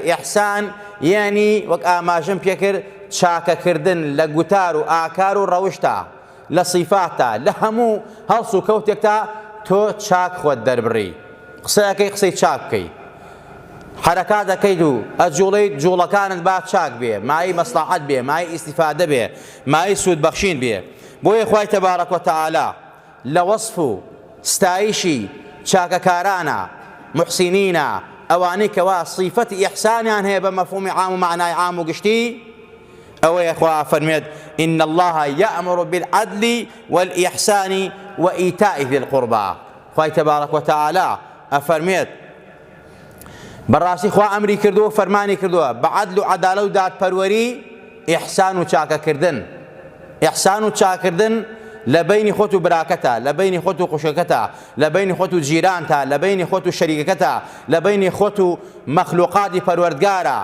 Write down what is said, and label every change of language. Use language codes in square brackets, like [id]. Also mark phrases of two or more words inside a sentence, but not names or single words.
[ckb] ئیحسان یعنی وەک ئاماژەم پێکرد چاکەکردن لە گوتار و ئاکار و ڕەوشتە، لە صیفاتە، لە هەموو هەڵس و کەوتێکتا تۆ چاک خۆت دەربڕی، قسەیەکەی قسەی چاک بکەی، حرەکات دەکەیت و ئەجوڵەیت جوڵەکانت با چاک بێ، مای مەسلحەت بێ، مای ئیستیفادە بێ، مای سوودبەخشین بێ. بۆیە خوای [ar] تەبارەک و تەعالا [ckb] لە وەصف و ستایشی چاکەکارانە، محسینینە، ئەوانەی کەوا صیفەتی ئیحسانیان هەیە بە مەفهومی عام و معنای عام و گشتی، ئەوەیە خوا فەرمێت [ar] إن الله يأمر بالعدل والإحسان وإيتاء ذي القربى. [ckb] خوای [ar] تەبارەک و تەعالا [ckb] ئەفەرمێت بەڕاستی خوا ئەمری کردووە، فەرمانی کردووە بە عەدل و عەدالەت و دادپەروەری، ئیحسان و چاکەکردن. ئیحسان و چاکردن لە بینی خۆت و براکەتە، لە بینی خۆت و خوشەکەتە، لە بینی خۆت و جیرانتە، لە بینی خۆت و شەریکەکەتە، لە بینی خۆت و مەخلوقاتی پەروەردگارە.